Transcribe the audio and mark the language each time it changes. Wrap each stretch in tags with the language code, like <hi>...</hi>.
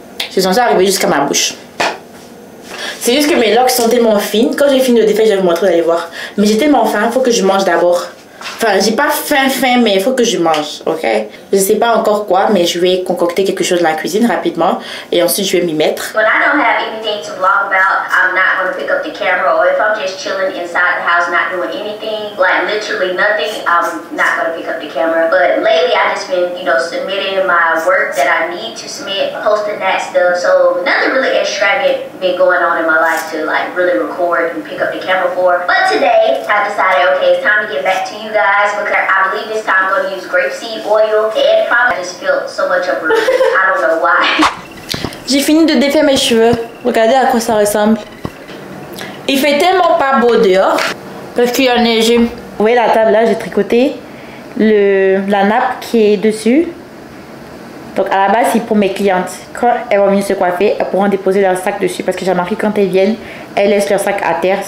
<fr>C'est censé arriver jusqu'à ma bouche. C'est juste que mes locks sont tellement fines. Quand j'ai fini de défaire, je vais vous montrer, vous allez voir. Mais j'ai tellement faim, il faut que je mange d'abord. Enfin, j'ai pas faim, mais il faut que je mange, ok? Je sais pas encore quoi, mais je vais concocter quelque chose dans la cuisine rapidement et ensuite je vais m'y mettre.</fr> <en>When I don't have anything to vlog about, I'm not going to pick up the camera, or if I'm just chilling inside the house not doing anything, like literally nothing, I'm not going to pick up the camera. But lately I just been, you know, submitting my work that I need to submit, posting that stuff, so nothing really extravagant been going on in my life to like really record and pick up the camera for. But today I decided, okay, it's time to get back to you guys. Because I believe this time I'm going to use grapeseed oil and probably just feel so much of relief. I don't know why.</en> <fr>J'ai fini de défaire mes cheveux. Regardez à quoi ça ressemble. Il fait tellement pas beau dehors parce qu'il y a neigé. Vous voyez la table là, j'ai tricoté la nappe qui est dessus. Donc à la base, c'est pour mes clientes. Quand elles vont venir se coiffer, elles pourront déposer leur sac dessus parce que j'ai remarqué quand elles viennent, elles laissent leur sac à terre.</fr>